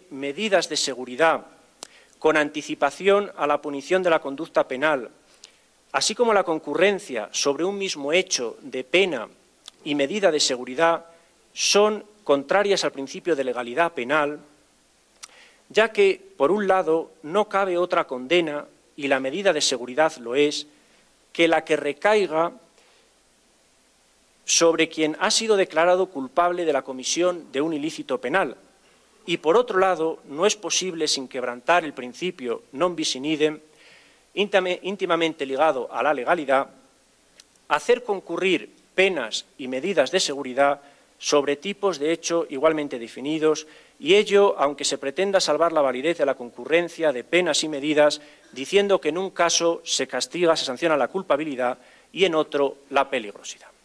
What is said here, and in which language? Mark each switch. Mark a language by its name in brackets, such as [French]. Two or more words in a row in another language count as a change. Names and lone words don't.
[Spanish] medidas de seguridad con anticipación a la punición de la conducta penal, así como la concurrencia sobre un mismo hecho de pena y medida de seguridad, son contrarias al principio de legalidad penal, ya que, por un lado, no cabe otra condena, y la medida de seguridad lo es, que la que recaiga sobre quien ha sido declarado culpable de la comisión de un ilícito penal. Y, por otro lado, no es posible, sin quebrantar el principio [Latin] non bis in idem, [Spanish] íntimamente ligado a la legalidad, hacer concurrir penas y medidas de seguridad sobre tipos de hecho igualmente definidos, y ello aunque se pretenda salvar la validez de la concurrencia de penas y medidas, diciendo que en un caso se castiga, se sanciona la culpabilidad y en otro la peligrosidad.